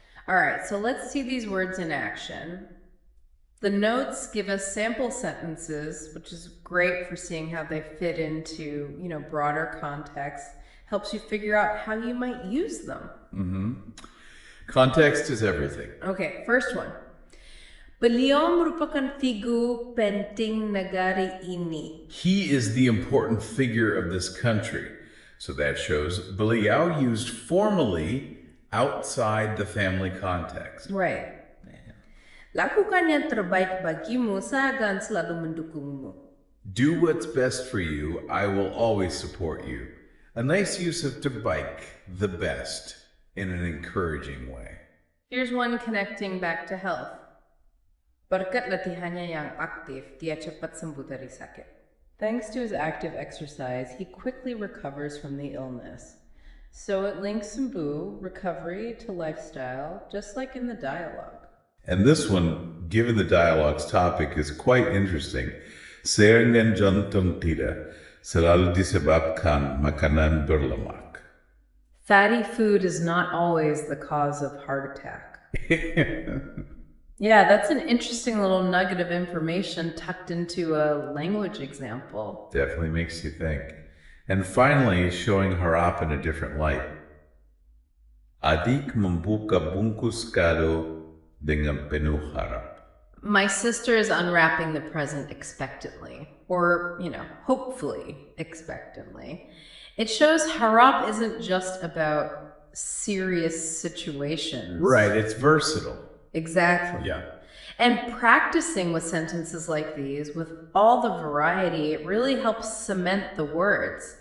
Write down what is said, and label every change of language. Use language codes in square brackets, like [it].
[en] All right, so let's see these words in action. The notes give us sample sentences, which is great for seeing how they fit into, broader context. Helps you figure out how you might use them. Mm-hmm. Context is everything. Okay, first one. [id] Beliau merupakan figur penting negara ini. [en] He is the important figure of this country. So that shows beliau used formally outside the family context. Right. [id] Lakukan yang terbaik bagimu, saya akan selalu mendukungmu. [en] Do what's best for you, I will always support you. A nice use of terbaik, the best, in an encouraging way. Here's one connecting back to health. [id] Berkat latihannya yang aktif, dia cepat sembuh dari sakit. [en] Thanks to his active exercise, he quickly recovers from the illness. So it links sembuh, recovery, to lifestyle, just like in the dialogue. And this one, given the dialogue's topic, is quite interesting. [id] Serangan jantung tidak selalu disebabkan makanan berlemak. [en] Fatty food is not always the cause of heart attack. Yeah, that's an interesting little nugget of information tucked into a language example. Definitely makes you think. And finally, showing harap in a different light. [id] Adik membuka bungkus kado dengan penuh harap. [en] My sister is unwrapping the present expectantly, or, hopefully expectantly. It shows harap isn't just about serious situations. Right, it's versatile. Exactly. Yeah. And practicing with sentences like these, with all the variety, it really helps cement the words.